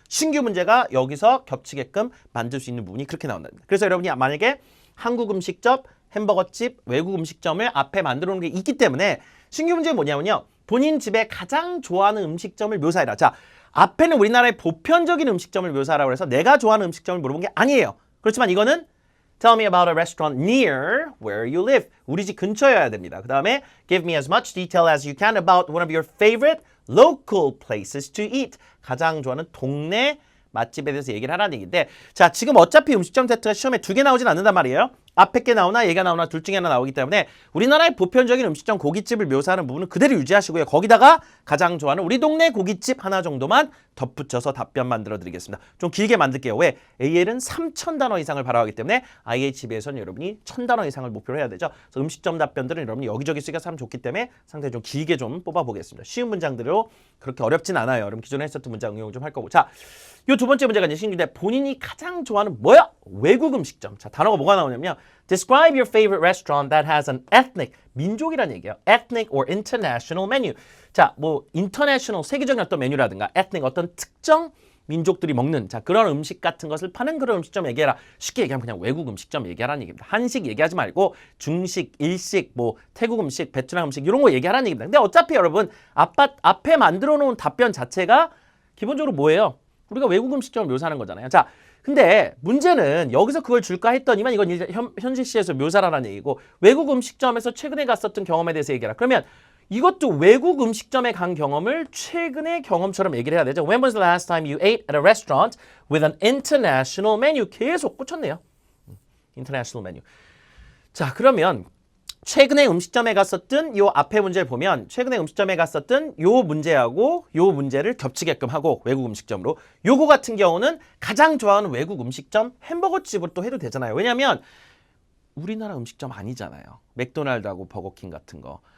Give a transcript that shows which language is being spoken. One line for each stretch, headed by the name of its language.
Korean: 신규 문제가 여기서 겹치게끔 만들 수 있는 부분이 그렇게 나온다. 그래서 여러분이 만약에 한국 음식점, 햄버거집, 외국 음식점을 앞에 만들어 놓은 게 있기 때문에 신규 문제는 뭐냐면요. 본인 집에 가장 좋아하는 음식점을 묘사해라. 자, 앞에는 우리나라의 보편적인 음식점을 묘사하라고 해서 내가 좋아하는 음식점을 물어본 게 아니에요. 그렇지만 이거는
English: Tell me about a restaurant near where you live.
Korean: 우리 집 근처여야 됩니다. 그 다음에
English: Give me as much detail as you can about one of your favorite local places to eat.
Korean: 가장 좋아하는 동네 맛집에 대해서 얘기를 하라는 얘기인데 자, 지금 어차피 음식점 세트가 시험에 2개 나오진 않는단 말이에요. 앞에 게 나오나 얘가 나오나 둘 중에 하나 나오기 때문에 우리나라의 보편적인 음식점 고깃집을 묘사하는 부분은 그대로 유지하시고요. 거기다가 가장 좋아하는 우리 동네 고깃집 하나 정도만 덧붙여서 답변 만들어 드리겠습니다. 좀 길게 만들게요. 왜? AL은 3,000단어 이상을 바라기 때문에 IHB에서는 여러분이 1,000단어 이상을 목표로 해야 되죠. 그래서 음식점 답변들은 여러분이 여기저기 쓰기가 참 좋기 때문에 상당히 좀 길게 좀 뽑아보겠습니다. 쉬운 문장들로 그렇게 어렵진 않아요. 여러분 기존에 했었던 문장 응용 좀 할 거고. 자, 요 두 번째 문제가 이제 신규인데 본인이 가장 좋아하는 뭐야? 외국 음식점. 자, 단어가 뭐가 나오냐면요.
English: Describe your favorite restaurant that has an ethnic,
Korean: 민족이란 얘기예요.
English: Ethnic or international menu.
Korean: 자, 뭐 international, 세계적인 어떤 메뉴라든가 ethnic, 어떤 특정 민족들이 먹는 자 그런 음식 같은 것을 파는 그런 음식점 얘기해라. 쉽게 얘기하면 그냥 외국 음식점 얘기하라는 얘기입니다. 한식 얘기하지 말고 중식, 일식, 뭐 태국 음식, 베트남 음식 이런 거 얘기하라는 얘기입니다. 근데 어차피 여러분 앞에 만들어 놓은 답변 자체가 기본적으로 뭐예요? 우리가 외국 음식점을 묘사하는 거잖아요. 자, 근데 문제는 여기서 그걸 줄까 했더니만 이건 이제 현실시에서 묘사라는 얘기고 외국 음식점에서 최근에 갔었던 경험에 대해서 얘기해라. 그러면 이것도 외국 음식점에 간 경험을 최근의 경험처럼 얘기를 해야 되죠.
English: When was the last time you ate at a restaurant with an international menu?
Korean: 계속 꽂혔네요.
English: international menu.
Korean: 자, 그러면 최근에 음식점에 갔었던 요 앞에 문제를 보면 최근에 음식점에 갔었던 요 문제하고 요 문제를 겹치게끔 하고 외국 음식점으로 요거 같은 경우는 가장 좋아하는 외국 음식점 햄버거집으로 또 해도 되잖아요. 왜냐하면 우리나라 음식점 아니잖아요. 맥도날드하고 버거킹 같은 거.